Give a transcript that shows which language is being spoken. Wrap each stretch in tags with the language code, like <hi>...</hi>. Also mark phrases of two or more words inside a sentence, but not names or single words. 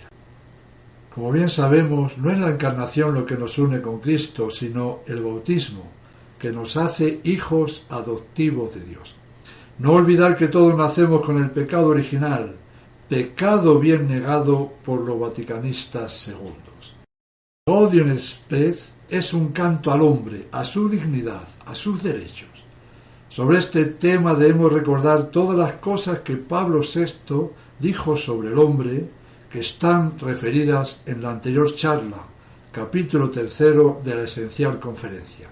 <es>Como bien sabemos, no es la encarnación lo que nos une con Cristo, sino el bautismo, que nos hace hijos adoptivos de Dios. No olvidar que todos nacemos con el pecado original, pecado bien negado por los vaticanistas segundos. Gaudium et Spes es un canto al hombre, a su dignidad, a sus derechos. Sobre este tema debemos recordar todas las cosas que Pablo VI dijo sobre el hombre, que están referidas en la anterior charla, capítulo 3 de la esencial conferencia.</es>